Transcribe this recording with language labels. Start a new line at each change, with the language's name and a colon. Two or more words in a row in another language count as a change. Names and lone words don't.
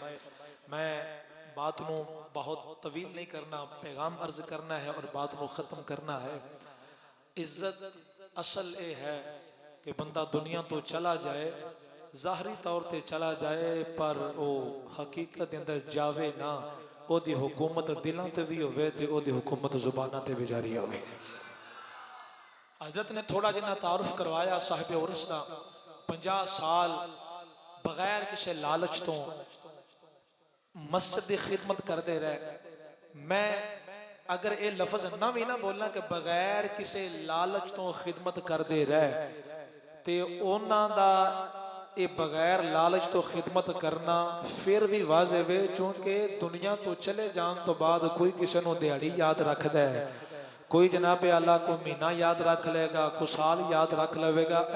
Punjabi: میں بات نو بہت طویل نہیں کرنا، پیغام عرض کرنا ہے اور بات نو ختم کرنا ہے. عزت اصل اے ہے کہ بندہ دنیا تو چلا جائے، ظاہری طور تے چلا جائے پر او حقیقت اندر جاوے نہ، او دی حکومت دلاں تے بھی ہوئے تے او دی حکومت زباناں تے بھی جاری ہوئے. حضرت نے تھوڑا جنہ تعارف کروایا صاحب عرس دا. 50 سال بغیر کسی لالچ تو مسجد دی خدمت کر دے رہے. میں اگر اے لفظ نہ بھی نہ بولنا کہ بغیر کسی لالچ تو خدمت کر دے رہے تے اونا دا اے بغیر لالچ تو خدمت کرنا پھر بھی واضح ہے، چونکہ دنیا تو چلے جان تو بعد کوئی کسی نو دیہڑی یاد رکھ دے، کوئی جناب اللہ کو مہینہ یاد رکھ لے گا، کوئی سال یاد رکھ لے گا.